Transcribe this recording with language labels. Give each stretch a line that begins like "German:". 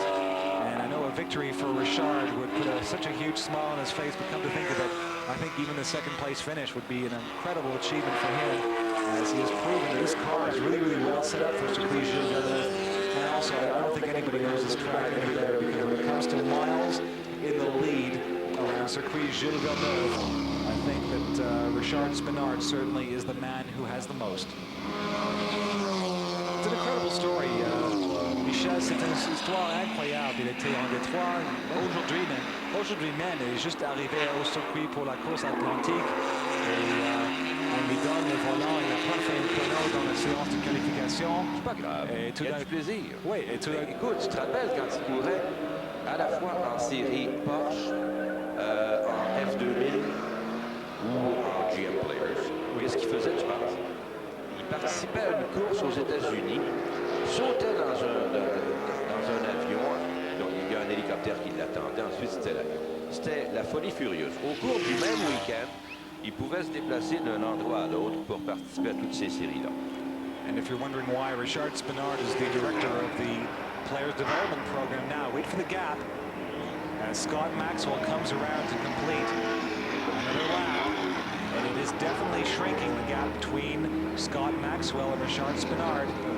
English: And I know a victory for Richard would put such a huge smile on his face, but come to think of it, I think even the 2nd place finish would be an incredible achievement for him, as he has proven that this car is really, really well set up for Circuit Gilles Villeneuve. And also, I don't think anybody knows this track any better, because when it comes to miles in the lead around Circuit Gilles Villeneuve, I think that Richard Spinard certainly is the man who has the most. It's an incredible story.
French: Michel, c'est une histoire incroyable. Il était en Détroit aujourd'hui même, il est juste arrivé au circuit pour la course atlantique. Et on lui donne le volant, il n'a pas fait un chrono dans la séance de qualification. C'est pas grave, et il y a du plaisir. Oui, et tout écoute, tu te rappelles quand il courait à la fois en série Porsche, en F2000 ou en GM Players? Qu'est-ce qu'il faisait, tu penses? Il participait à une course aux États-Unis, sautait dans un avion, donc il y a un hélicoptère qui l'attendait, ensuite c'était l'avion. C'était la folie furieuse. Au cours du même week-end, il pouvait se déplacer d'un endroit à l'autre pour participer à toutes ces séries-là.
English: And if you're wondering why Richard Spinard is the director of the Players Development Program now, wait for the gap as Scott Maxwell comes around to complete another lap. And it is definitely shrinking, the gap between Scott Maxwell and Richard Spinard.